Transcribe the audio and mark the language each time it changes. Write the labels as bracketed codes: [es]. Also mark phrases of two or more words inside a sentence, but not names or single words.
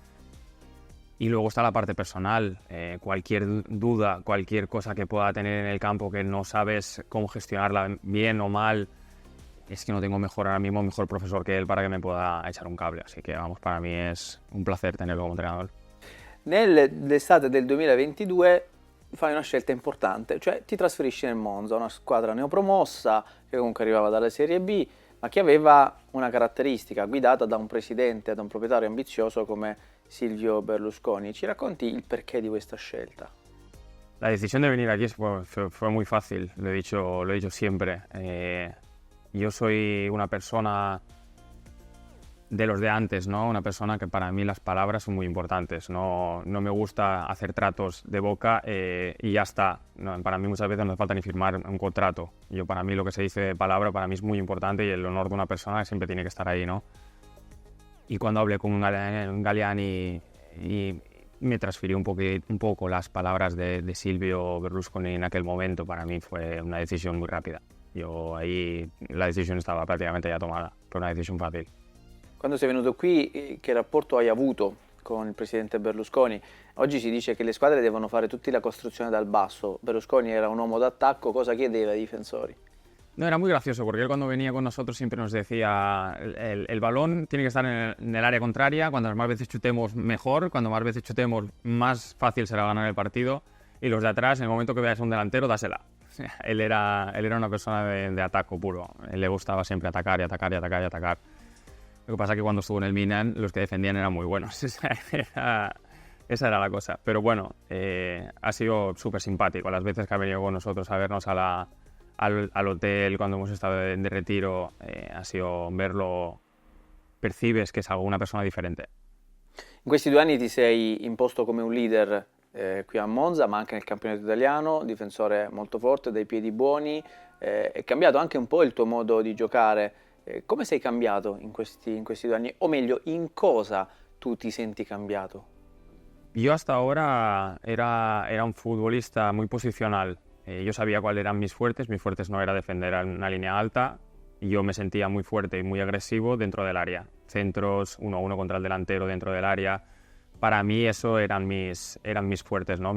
[es] Y luego está la parte personal, cualquier duda, cualquier cosa que pueda tener en el campo que no sabes cómo gestionarla bien o mal, es que no tengo ahora mismo mejor profesor que él para que me pueda echar un cable. Así que vamos, para mí es un placer tenerlo como entrenador. [it] Nell'estate del 2022 fai una scelta importante, cioè ti trasferisci nel Monza, una squadra neopromossa che comunque arrivava dalla Serie B, ma che aveva una caratteristica guidata da un presidente, da un proprietario ambizioso come Silvio Berlusconi. Ci racconti il perché di questa scelta? [es] La decisión de venir aquí fue muy fácil, lo he dicho siempre. Yo soy una persona de los de antes, ¿no? Una persona que para mí las palabras son muy importantes. No me gusta hacer tratos de boca y ya está. No, para mí muchas veces no hace falta ni firmar un contrato. Para mí lo que se dice de palabra para mí es muy importante y el honor de una persona siempre tiene que estar ahí, ¿no? Y cuando hablé con un Galliani y me transfirió un poco las palabras de Silvio Berlusconi en aquel momento, para mí fue una decisión muy rápida. Yo ahí [it] la decisione stava praticamente già tomata, per una decisione fácil. Quando sei venuto qui, che rapporto hai avuto con il presidente Berlusconi? Oggi si dice che le squadre devono fare tutti la costruzione dal basso. Berlusconi era un uomo d'attacco, cosa chiedeva ai difensori? [es] No, era muy gracioso porque él cuando venía con nosotros siempre nos decía el balón tiene que estar en el área contraria, cuando más veces chutemos mejor, cuando más veces chutemos más fácil será ganar el partido y los de atrás en el momento que veas a un delantero dásela. Él era una persona de ataque puro, él le gustaba siempre atacar y atacar y atacar y atacar. Lo que pasa es que cuando estuvo en el Milan los que defendían eran muy buenos, esa era la cosa. Pero bueno, ha sido súper simpático las veces que ha venido con nosotros a vernos al hotel cuando hemos estado de retiro, ha sido verlo, percibes que es una persona differente. [it] In questi 2 anni ti sei imposto come un leader qui a Monza, ma anche nel campionato italiano, difensore molto forte, dai piedi buoni, è cambiato anche un po' il tuo modo di giocare. Come sei cambiato in questi 2 anni? O meglio, in cosa tu ti senti cambiato? [es] Yo hasta ahora era un futbolista muy posicional. Yo sabía cuáles eran mis fuertes no era defender en una línea alta, yo me sentía muy fuerte y muy agresivo dentro del área, centros, 1-1 contra el delantero dentro del área, para mí eso eran mis fuertes, ¿no?